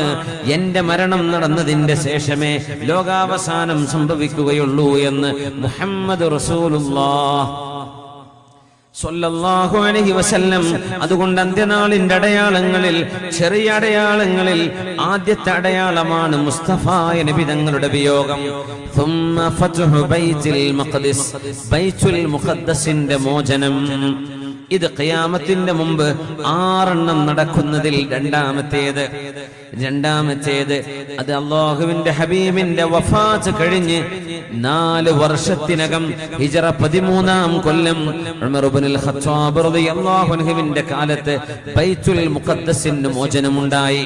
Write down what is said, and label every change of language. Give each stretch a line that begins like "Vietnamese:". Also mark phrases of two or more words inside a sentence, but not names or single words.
Malayalam: എന്റെ മരണം നടന്നതിന്റെ ശേഷമേ ലോകാവസാനം സംഭവിക്കുകയുള്ളൂ എന്ന് മുഹമ്മദ്
Arabic: رسول الله صلى الله عليه وسلم.
Malayalam: അതുകൊണ്ട് അന്ത്യനാളിന്റെ അടയാളങ്ങളിൽ, ചെറിയ അടയാളങ്ങളിൽ ആദ്യത്തെ അടയാളമാണ് മുസ്തഫായ നബി തങ്ങളുടെ വിയോഗം.
Arabic: ثم فتح بيت المقدس,
Malayalam: ബൈത്തുൽ മുഖദ്ദസിന്റെ മോചനം. ഇത് ഖിയാമത്തിന്റെ മുമ്പ് 6 നടക്കുന്നതിൽ രണ്ടാമത്തേത് അത് അല്ലാഹുവിന്റെ ഹബീബിന്റെ വഫാത്ത് കഴിഞ്ഞ് 4 വർഷത്തിനകം ഹിജ്റ 13-ാം കൊല്ലം ഉമർ ഇബ്നുൽ ഖത്താബ് റളിയല്ലാഹു അൻഹുവിന്റെ കാലത്ത് ബൈത്തുൽ മുഖദ്ദസിന്റെ മോചനമുണ്ടായി.